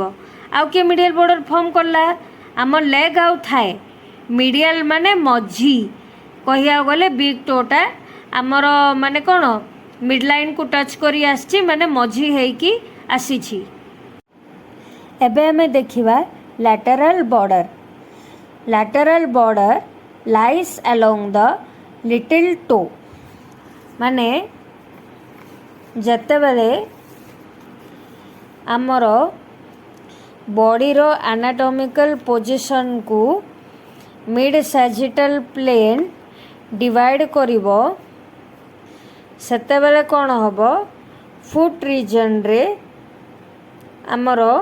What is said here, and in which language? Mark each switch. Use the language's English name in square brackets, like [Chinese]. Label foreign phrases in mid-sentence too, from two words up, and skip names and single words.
[Odia] ଆଉ କିଏ [English] medial border form [Odia] କଲା, ଆମ ଲେଗ୍ ଆଉ ଥାଏ। ମିଡ଼ିଆଲ୍ ମାନେ ମଝି, କହିବାକୁ ଗଲେ [English] big toe [Odia] ଆମର ମାନେ କ'ଣ [English] mid lineକୁ touch [Odia] କରି ଆସିଛି, ମାନେ ମଝି ହେଇକି ଆସିଛି। ଏବେ ଆମେ ଦେଖିବା [English] lateral border. Lateral border lies along the little toe. [Odia] ମାନେ ଯେତେବେଳେ ଆମର ବଡ଼ିର [English] anatomical positionକୁ mid sagittal plane divide [Odia] କରିବ ସେତେବେଳେ କ'ଣ ହେବ, [English] foot regionରେ [Odia] ଆମର